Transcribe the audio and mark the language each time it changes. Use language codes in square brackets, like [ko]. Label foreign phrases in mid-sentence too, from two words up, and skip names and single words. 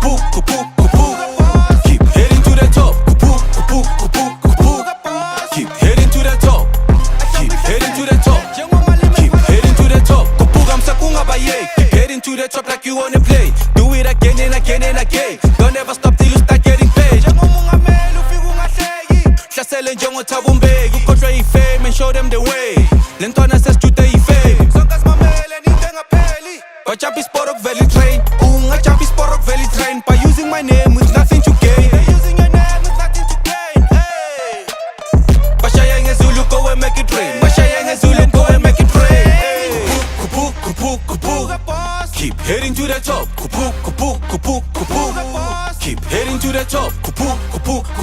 [en] Keep heading to the top. Kupu. Keep heading to the top. Keep heading to the top. Keep heading to the top. Kupuga kungaba yeah. Keep heading to the top like you wanna play. Do it again and again and again. Don't ever stop till you start getting paid. [zu] Hlasele njengoThabo Mbeki, ukhohlwe ifame [en] and show them the way. [zu] Lentwana sesijute ifame. Bajump isport okuvela itrain. Ungajump isport okuvela itrain. [en] By using my name with nothing to gain. [zu] Bashaya ngeZulu, [en] go and make it rain. [zu] Bashaya ngeZulu, [en] go and make it rain. Kupu. Keep heading to the top. Kupu. Keep heading to the top. Kupu.